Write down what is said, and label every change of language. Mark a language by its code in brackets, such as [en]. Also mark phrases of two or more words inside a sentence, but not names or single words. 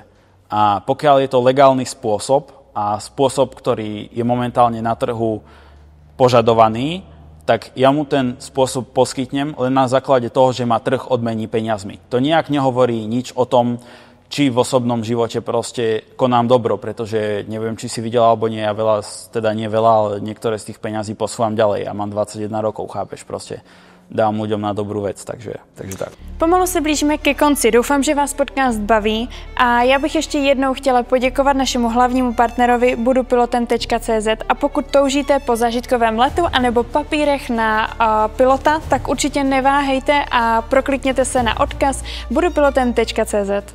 [sk] A pokiaľ je to legálny spôsob a spôsob, ktorý je momentálne na trhu požadovaný, tak ja mu ten spôsob poskytnem len na základe toho, že ma trh odmení peniazmi. To nijak nehovorí nič o tom, či v osobnom živote proste konám dobro, pretože neviem, či si videl alebo nie, ja veľa, teda nie veľa, ale niektoré z tých peňazí posúvam ďalej. Ja mám 21 rokov, chápeš, proste dám ľuďom na dobrú vec, takže tak. [cs] Pomalu se blížíme ke konci. Doufám, že vás podcast baví a já bych ještě jednou chtěla poděkovat našemu hlavnímu partnerovi budupilotem.cz a pokud toužíte po zážitkovém letu anebo papírech na pilota, tak určitě neváhejte a proklikněte se na odkaz budupilotem.cz.